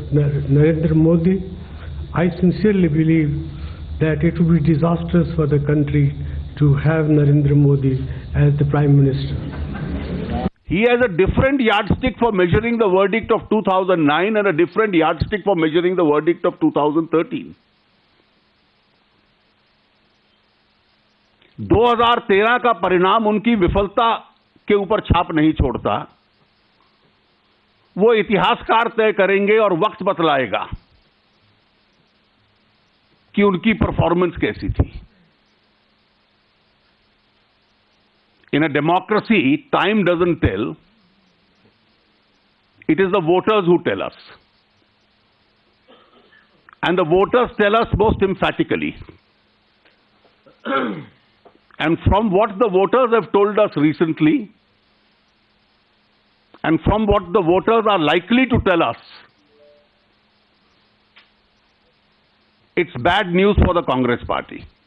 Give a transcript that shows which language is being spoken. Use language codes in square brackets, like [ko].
[en] Narendra Modi, I sincerely believe that it will be disastrous for the country to have Narendra Modi as the Prime Minister. He has a different yardstick for measuring the verdict of 2009 and a different yardstick for measuring the verdict of 2013. [hi] 2013 का परिणाम उनकी विफलता के ऊपर छाप नहीं छोड़ता। वो इतिहासकार तय करेंगे और वक्त बतलाएगा कि उनकी परफॉर्मेंस कैसी थी। [en] In a democracy, time doesn't tell. It is the voters who tell us. And the voters tell us most emphatically. And from what the voters have told us recently, and from what the voters are likely to tell us, it's bad news for the Congress party.